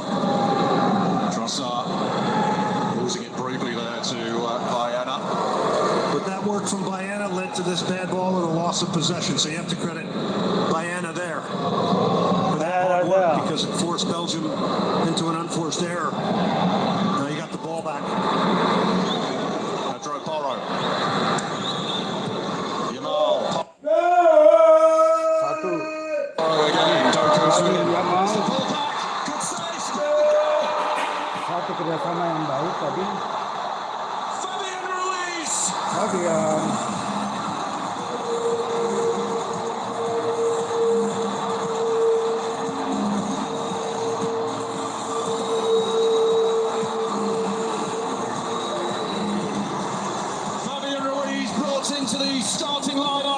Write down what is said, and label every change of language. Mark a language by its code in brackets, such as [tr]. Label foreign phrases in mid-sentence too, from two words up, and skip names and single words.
[en] Trossard losing it briefly there to Baena. But that work from Baena led to this bad ball and a loss of possession. So you have to credit Baena there for that hard work because it forced Belgium into an unforced error. Now you got the ball back. Pedro Porro. Yamal. Porro again. Doku's with it. There's the ball back. Good save. [ms] Satu kerjasama yang baik tadi. [en] Fabian Ruiz. Fabian. Fabian Ruiz brought into the starting lineup.